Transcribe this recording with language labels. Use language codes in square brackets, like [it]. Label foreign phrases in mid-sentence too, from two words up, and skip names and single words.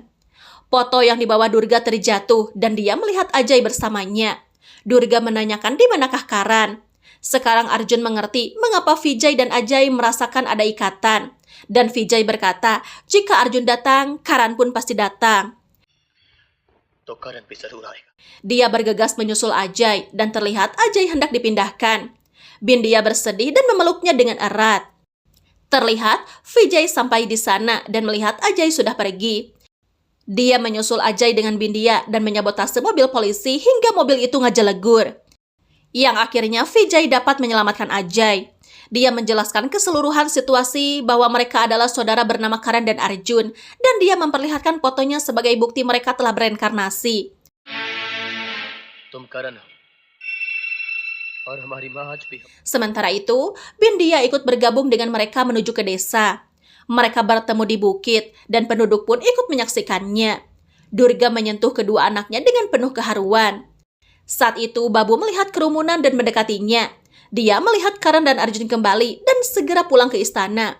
[id] Foto yang dibawa Durga terjatuh dan dia melihat Ajay bersamanya. Durga menanyakan di manakah Karan. Sekarang Arjun mengerti mengapa Vijay dan Ajay merasakan ada ikatan. Dan Vijay berkata, jika Arjun datang, Karan pun pasti datang. [hi] तो करण भी जरूर आएगा. [id] Dia bergegas menyusul Ajay dan terlihat Ajay hendak dipindahkan. Bindia bersedih dan memeluknya dengan erat. Terlihat Vijay sampai di sana dan melihat Ajay sudah pergi. Dia menyusul Ajay dengan Bindia dan menyabotase mobil polisi hingga mobil itu ngajelegur. Yang akhirnya Vijay dapat menyelamatkan Ajay. Dia menjelaskan keseluruhan situasi bahwa mereka adalah saudara bernama Karan dan Arjun dan dia memperlihatkan fotonya sebagai bukti mereka telah bereinkarnasi. [hi] तुम करण हो और हमारी माँ आज भी. [id] Sementara itu, Bindia ikut bergabung dengan mereka menuju ke desa. Mereka bertemu di bukit dan penduduk pun ikut menyaksikannya. Durga menyentuh kedua anaknya dengan penuh keharuan. Saat itu, Babu melihat kerumunan dan mendekatinya. Dia melihat Karan dan Arjun kembali dan segera pulang ke istana.